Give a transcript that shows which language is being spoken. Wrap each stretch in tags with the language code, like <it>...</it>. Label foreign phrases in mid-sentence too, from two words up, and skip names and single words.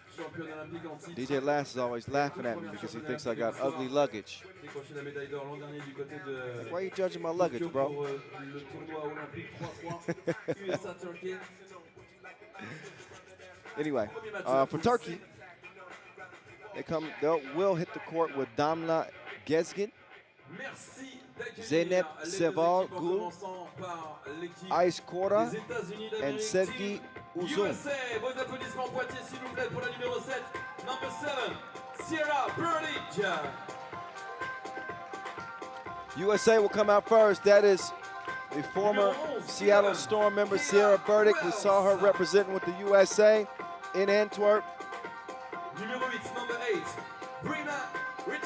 <en>DJ Lass is always laughing at me because he thinks I got ugly luggage. Like, why are you judging my luggage, bro? Anyway, for Turkey, they will hit the court with Damla Gezgin, Zeynep Seval Gul, Ice Kora, and Sevgi Uzun.</en> <fr>USA, vos applaudissements Poitiers s'il vous plaît pour la numéro 7,</fr> <en>number 7, Sierra Burdick. USA will come out first. That is the former Seattle Storm member, Sierra Burdick. We saw her representing with the USA in Antwerp. Numéro 8, number 8, Brina Richardson.</en>